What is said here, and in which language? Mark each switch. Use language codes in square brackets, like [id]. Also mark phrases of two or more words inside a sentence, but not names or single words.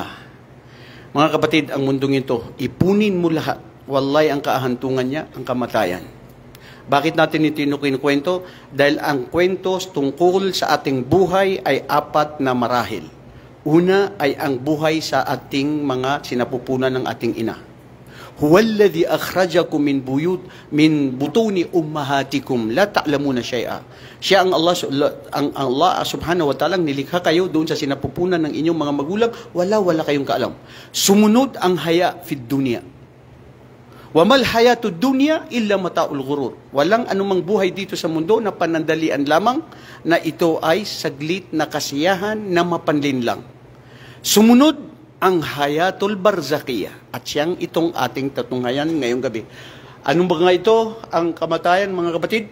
[tl] Mga kapatid, ang mundong ito, ipunin mo lahat. Wallahi, ang kaahantungan niya, ang kamatayan. Bakit natin ito kinukwento? Dahil ang kwento tungkol sa ating buhay ay 4 na marahil. Una ay ang buhay sa ating mga sinapupunan ng ating ina. [ar] هو الذي أخرجكم من بطون أمهاتكم لا تعلمون شيئا. [tl] Siya ang Allah [ar] سبحانه وتعالى [tl] nilikha kayo doon sa sinapupunan ng inyong mga magulang, wala kayong kaalam. Sumunod ang [ar] حياة في الدنيا. وما الحياة الدنيا إلا متاع الغرور. [tl] Walang anumang buhay dito sa mundo na panandalian lamang, na ito ay saglit na kasiyahan na mapanlin lang. Sumunod ang [ar] الحياة البرزخية, [tl] at siyang itong ating tatunghayan ngayong gabi. Anong ba nga ito ang kamatayan, mga kapatid?